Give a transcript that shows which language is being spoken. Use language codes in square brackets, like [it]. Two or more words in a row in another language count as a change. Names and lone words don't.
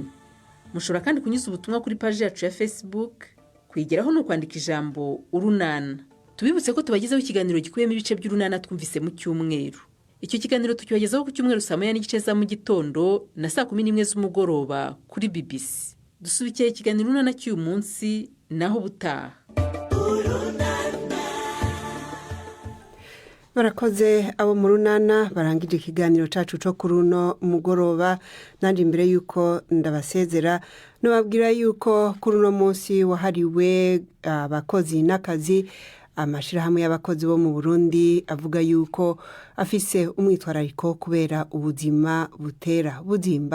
[rw] Mushobora kandi kunyuza ubutumwa kuri page yacu ya Facebook. Kuyigeraho no kwandika ijambo Urunana. Tubibutse ko tubagezaho ikiganiro gikuyemo ibice by'Urunana twumvise mu cyumweru. Icyo kiganiro tukibagezaho ku cyumweru saa 9:30 za mu gitondo na saa 11 z'umugoroba kuri BBC. Dusubikiye ikiganiro Urunana cy'uyu munsi naho butaha. [rn] Barakoze abo mu runana barangije ikiganiro cacu cyo kuruno mugoroba. Nandi mbere yuko ndabasezera nubabwira yuko kuruno munsi wahariwe abakozi n'akazi, amashirahamwe y'abakozi bo mu Burundi avuga yuko afise umwitwarariko kubera ubuzima butera buzimba.